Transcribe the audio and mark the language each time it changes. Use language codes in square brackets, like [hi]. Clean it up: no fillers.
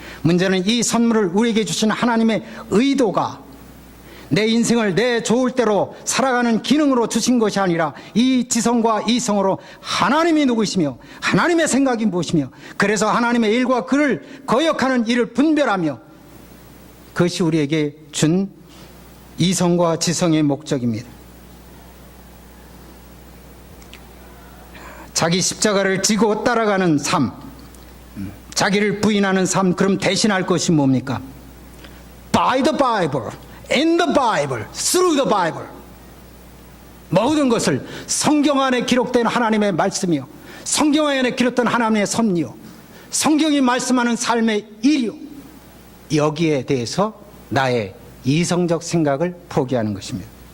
[ko] 문제는 이 선물을 우리에게 주신 하나님의 의도가 내 인생을 내 좋을 대로 살아가는 기능으로 주신 것이 아니라 이 지성과 이성으로 하나님이 누구시며 하나님의 생각이 무엇이며 그래서 하나님의 일과 그를 거역하는 일을 분별하며 그것이 우리에게 준 이성과 지성의 목적입니다. 자기 십자가를 지고 따라가는 삶, 자기를 부인하는 삶, 그럼 대신할 것이 뭡니까? [en] By the Bible, in the Bible, through the Bible. [ko] 모든 것을 성경 안에 기록된 하나님의 말씀이요, 성경 안에 기록된 하나님의 섭리요, 성경이 말씀하는 삶의 일이요, 여기에 대해서 나의 이성적 생각을 포기하는 것입니다.